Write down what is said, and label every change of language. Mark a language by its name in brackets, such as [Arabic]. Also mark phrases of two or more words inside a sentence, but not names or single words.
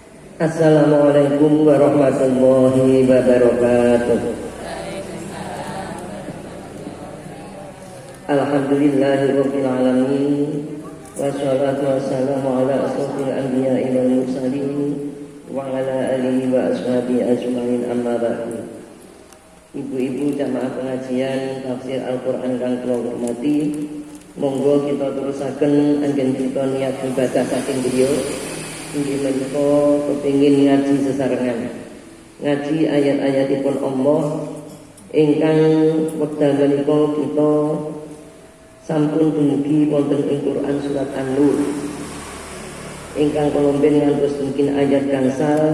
[Arabic] السلام عليكم ورحمة الله وبركاته. الحمد لله رب العالمين. والصلاة والسلام على أشرف الأنبياء والمرسلين وعلى آله وأصحابه أجمعين أما بعد. [Javanese] Ibu-ibu jamaah pengajian tafsir Al-Qur'an kang kula hormati, monggo kita terusaken anggen kita niat ibadah saking griya. Inggih menika kepengin ngaji sesarengan, ngaji ayat-ayatipun Allah ingkang wekdal menika kita sampun dumugi wonten ing Quran surat An-Nur ingkang kolomben ngantos mungkin ayat gangsal.